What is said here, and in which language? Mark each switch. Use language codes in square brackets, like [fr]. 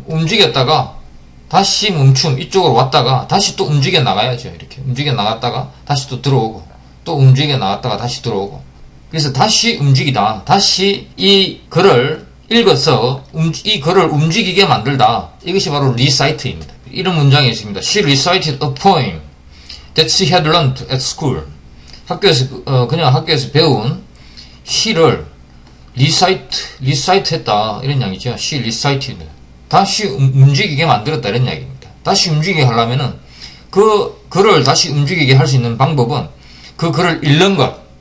[ko] 움직였다가 다시 멈춤, 이쪽으로 왔다가 다시 또 움직여 나가야죠. 이렇게. 움직여 나갔다가 다시 또 들어오고, 또 움직여 나갔다가 다시 들어오고. 그래서 다시 움직이다. 다시 이 글을 읽어서 이 글을 움직이게 만들다. 이것이 바로 리사이트입니다. 이런 문장이 있습니다. [en] She recited a poem that she had learned at school. [ko] 그냥 학교에서 배운 시를 recite 했다. 이런 이야기죠. [en] She recited. [ko] 다시 움직이게 만들었다. 이런 이야기입니다. 다시 움직이게 하려면은 그 글을 다시 움직이게 할 수 있는 방법은 그 글을 읽는 것.